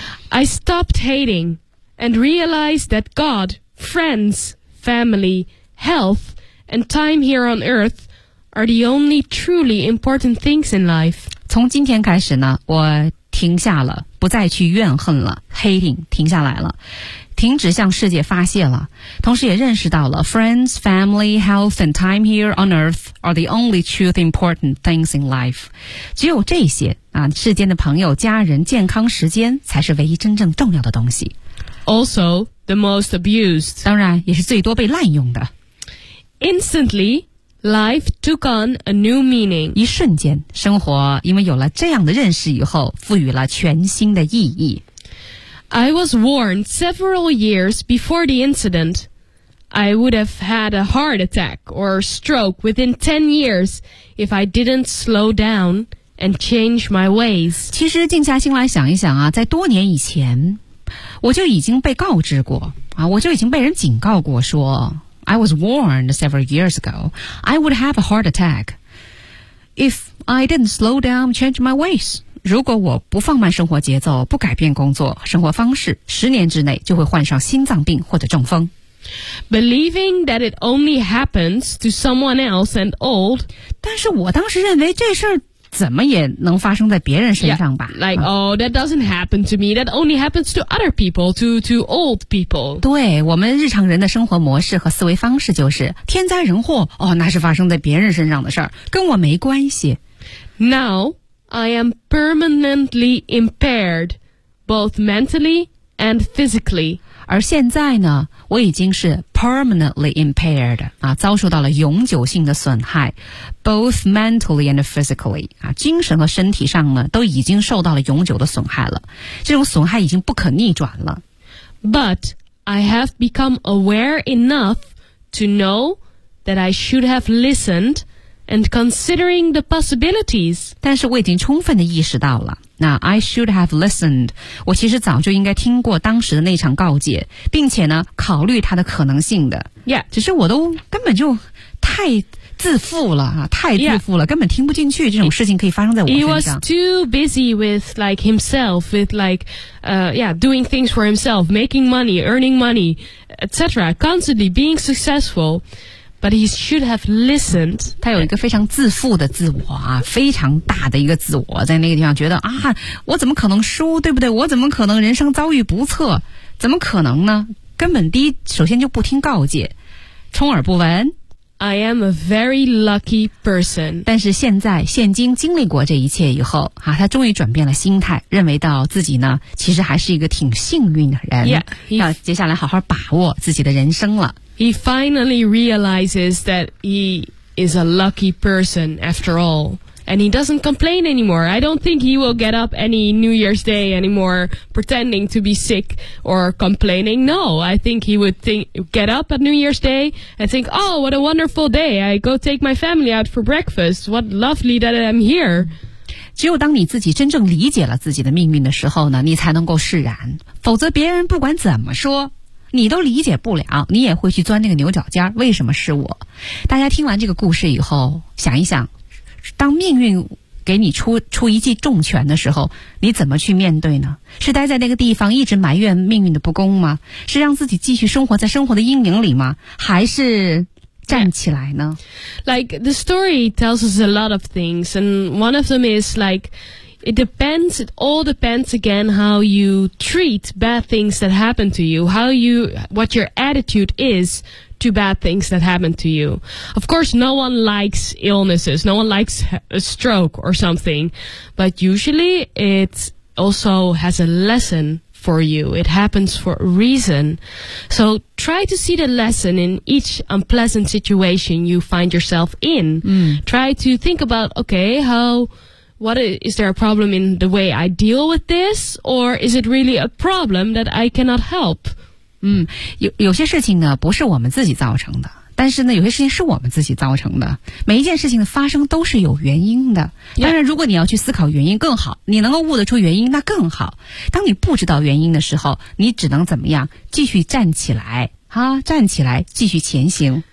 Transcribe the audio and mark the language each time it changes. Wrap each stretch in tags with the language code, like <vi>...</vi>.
<en>I stopped hating and realized that God, friends, family, health, and time here on earth are the only truly important things in life.</en> <zh>从今天开始呢，我停下了，不再去怨恨了 ，hating 停下来了。</zh> <en>停止向世界发泄了，</en> <zh>同时也认识到了</zh> <en>friends, family, health and time here on earth are the only truth important things in life.</en> <zh>只有这些啊，世间的朋友、家人、健康、时间才是唯一真正重要的东西。</zh> <en>Also, the most abused.</en> <zh>当然，也是最多被滥用的。</zh> <en>Instantly, life took on a new meaning.</en> <zh>一瞬间，生活因为有了这样的认识以后，赋予了全新的意义。</zh> <en>I was warned several years before the incident. I would have had a heart attack or stroke within 10 years if I didn't slow down and change my ways.</en> <zh>其实静下心来想一想啊，在多年以前，我就已经被告知过啊，我就已经被人警告过说</zh> <en>I was warned several years ago. I would have a heart attack if I didn't slow down and change my ways.</en> <zh>如果我不放慢生活节奏，不改变工作生活方式，十年之内就会患上心脏病或者中风。</zh> <en>Believing that it only happens to someone else and old.</en> <zh>但是我当时认为这事儿怎么也能发生在别人身上吧。</zh> <en>Yeah, like, oh, that doesn't happen to me. That only happens to other people, to old people.</en> <zh>对，我们日常人的生活模式和思维方式就是天灾人祸，哦，那是发生在别人身上的事儿，跟我没关系。</zh> <en>Now,I am permanently impaired, both mentally and physically.</en> <zh>而现在呢，我已经是</zh> <en>permanently impaired,</en> <zh>啊，遭受到了永久性的损害</zh> <en>both mentally and physically,</en> <zh>啊，精神和身体上呢，都已经受到了永久的损害了。这种损害已经不可逆转了。</zh> <en>But I have become aware enough to know that I should have listened. And considering the possibilities.</en> <zh>但是我已经充分地意识到了。</zh> <en>那 I should have listened.</en> <zh>我其实早就应该听过当时的那场告诫，并且呢，考虑它的可能性的。</zh> <en>Yeah.</en> <zh>只是我都根本就太自负了，太自负了， yeah. 根本听不进去这种事情可以发生在我身上。</zh> <en>He was too busy with like himself, with like, yeah, doing things for himself, making money, earning money, etc. Constantly being successful. But he should have listened.</en> <zh>他有一个非常自负的自我啊，非常大的一个自我，在那个地方觉得啊，我怎么可能输，对不对？我怎么可能人生遭遇不测？怎么可能呢？根本第一，首先就不听告诫，充耳不闻。</zh> <en>I am a very lucky person.</en> <zh>但是现在，现今经历过这一切以后啊，他终于转变了心态，认为到自己呢，其实还是一个挺幸运的人。</zh> <en>Yeah,</en> <zh>要接下来好好把握自己的人生了。</zh> <en>He finally realizes that he is a lucky person after all. And he doesn't complain anymore. I don't think he will get up any New Year's Day anymore pretending to be sick or complaining. No, I think he would get up at New Year's Day and think, oh, what a wonderful day. I go take my family out for breakfast. What lovely that I'm here.</en> <zh>只有当你自己真正理解了自己的命运的时候呢，你才能够释然。否则别人不管怎么说你都理解不了，你也会去钻那个牛角尖，为什么是我？大家听完这个故事以后想一想，当命运给你出一记重拳的时候，你怎么去面对呢？是待在那个地方一直埋怨命运的不公吗？是让自己继续生活在生活的阴影里吗？还是站起来呢？</zh> <en>Like the story tells us a lot of things, and one of them is likeIt all depends again how you treat bad things that happen to you, what your attitude is to bad things that happen to you. Of course, no one likes illnesses, no one likes a stroke or something, but usually it also has a lesson for you. It happens for a reason. So try to see the lesson in each unpleasant situation you find yourself in. Try to think about, okay, What is there a problem in the way I deal with this? Or is it really a problem that I cannot help?</en> <zh>有些事情呢不是我们自己造成的，但是呢有些事情是我们自己造成的，每一件事情的发生都是有原因的。当然如果你要去思考原因更好，你能够悟得出原因那更好。当你不知道原因的时候，你只能怎么样，继续站起来啊，站起来继续前行。</zh>